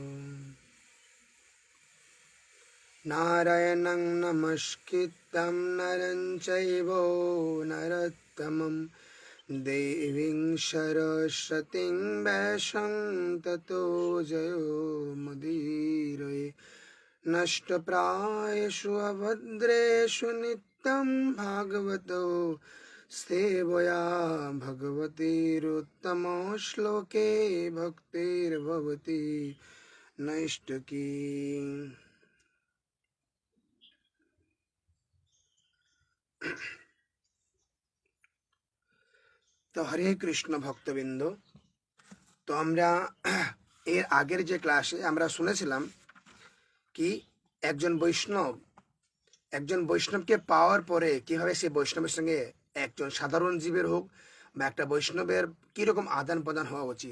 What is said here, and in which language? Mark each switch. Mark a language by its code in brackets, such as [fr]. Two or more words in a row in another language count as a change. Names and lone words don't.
[sa] नारायणं नमस्कृतं नरं चैव नरोत्तमं देवीं सरस्वतीं व्यासं ततो जयो मुदीरये। नष्टप्रायेषु अभद्रेषु नित्यं भागवतो सेवया भगवतीरुत्तमो श्लोके भक्तिर्भवति नैष्टकी। [bn] তো হরে কৃষ্ণ ভক্তবৃন্দ, তো আমরা এর আগের যে ক্লাসে আমরা শুনেছিলাম কি একজন বৈষ্ণবকে পাওয়ার পরে কিভাবে সেই বৈষ্ণবের সঙ্গে একজন সাধারণ জীবের হোক বা একটা বৈষ্ণবের কিরকম আদান প্রদান হওয়া উচিত।